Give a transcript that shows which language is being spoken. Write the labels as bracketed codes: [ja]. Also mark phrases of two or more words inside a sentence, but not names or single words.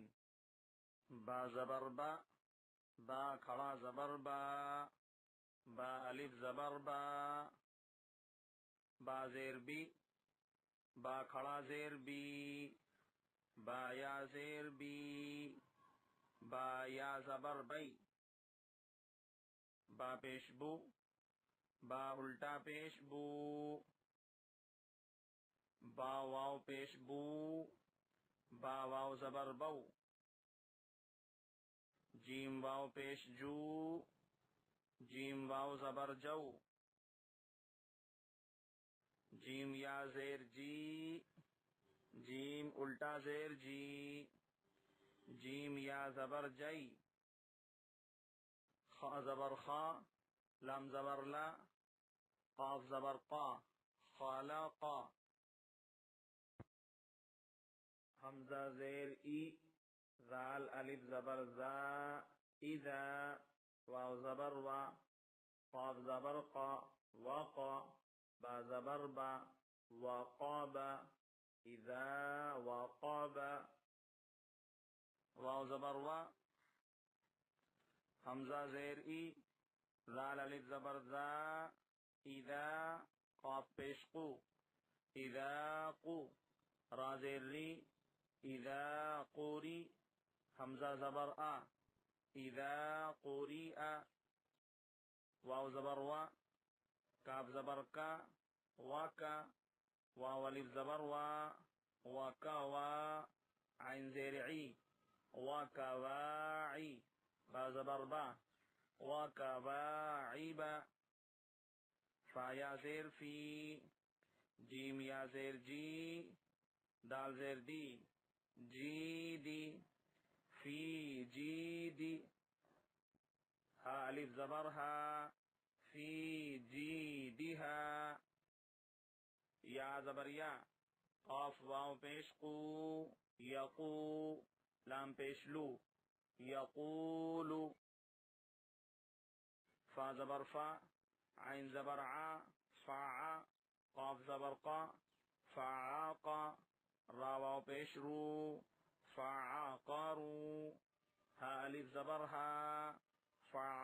[ur] با زبر با، با کھڑا زبر با، با الف زبر با، با زیر بی، با کھڑا زیر بی، با یا زیر بی، با یا زبر بی، با پیش بو، با الٹا پیش بو، با واو پیش بو، با واو زبر بو، جیم واو پیش جو، جیم واو زبر جو، جیم یا زیر جی، جیم الٹا زیر جی، جیم یا زبر جئی، خا زبر خا، لام زبر لا، قاف زبر قا، خالقا. حمزہ زیر ای، ذال الف زبر زا، اذا، واو زبر وا، قاف زبر قا، وقا، با زبر با، وقاب، اذا وقاب، واو زبر وا، حمزہ زیر ای، ذال الف زبر زا، اذا، قاف پیش قو، اذا قو، را زیر ری، اذا قوری، حمزہ زبر آ، اذا قوری آ، واو زبر وا، کاف زبر کا، وکا، واو الف زبر وا، وکا وا، عین زیر عی، وکا واعی، با زبر با، وکا واعیبا، فا یا زیر فی، جیم یا زیر جی، دال زیر دی، جی دی، فی جی دی، ہا الف زبر ہا، فی جی دی ہا، یا زبر یا، قاف واو پیش قو، یقو، لام پیش لو، یقولو، فا زبر فا، عین زبر عا، فاعا، قاف زبر قا، فعاقا، را واو پیش رو، فعاقارو، ہا الف زبر ہا، فع